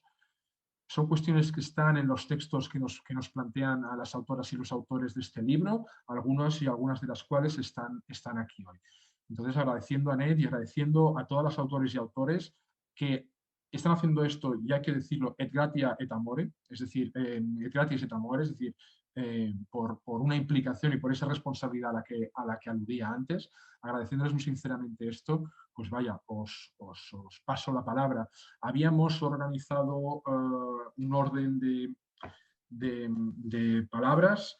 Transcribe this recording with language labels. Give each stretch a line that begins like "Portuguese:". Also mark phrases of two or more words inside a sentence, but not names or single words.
Spanish: Son cuestiones que están en los textos que nos plantean a las autoras y los autores de este libro, algunos y algunas de las cuales están aquí hoy. Entonces, agradeciendo a Ned y agradeciendo a todas las autores y autores que están haciendo esto, y hay que decirlo,
Latin: et gratia et amore,
Spanish: es decir,
Latin: et gratias et amore,
Spanish: es decir, por una implicación y por esa responsabilidad a la que aludía antes, agradeciéndoles muy sinceramente esto, pues vaya, os paso la palabra. Habíamos organizado un orden de palabras.